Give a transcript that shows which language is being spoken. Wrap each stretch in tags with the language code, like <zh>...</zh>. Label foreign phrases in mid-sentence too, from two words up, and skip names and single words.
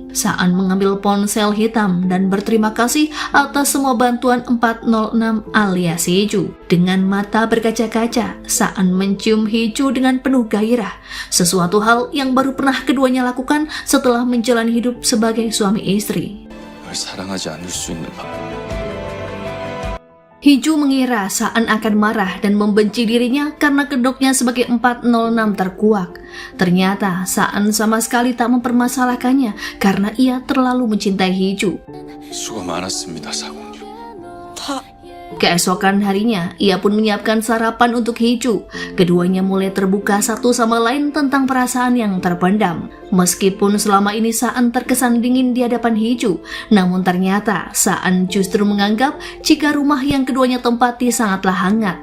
<id>Saan mengambil ponsel hitam dan berterima kasih atas semua bantuan 406 alias Hee-ju. Dengan mata berkaca-kaca, Saan mencium Hee-ju dengan penuh gairah. Sesuatu hal yang baru pernah keduanya lakukan setelah menjalani hidup sebagai suami istri.</id> <ko>널 사랑하지 않을 수 있는 방.</ko> <id>Hee-ju mengira Saan akan marah dan membenci dirinya karena kedoknya sebagai 406 terkuak. Ternyata Saan sama sekali tak mempermasalahkannya karena ia terlalu mencintai Hee-ju.</id> <ko>수고 많았습니다, 사공주. 다</ko> <id>Keesokan harinya, ia pun menyiapkan sarapan untuk Hee-ju. Keduanya mulai terbuka satu sama lain tentang perasaan yang terpendam. Meskipun selama ini Saan terkesan dingin di hadapan Hee-ju, namun ternyata Saan justru menganggap jika rumah yang keduanya tempati sangatlah hangat.</id>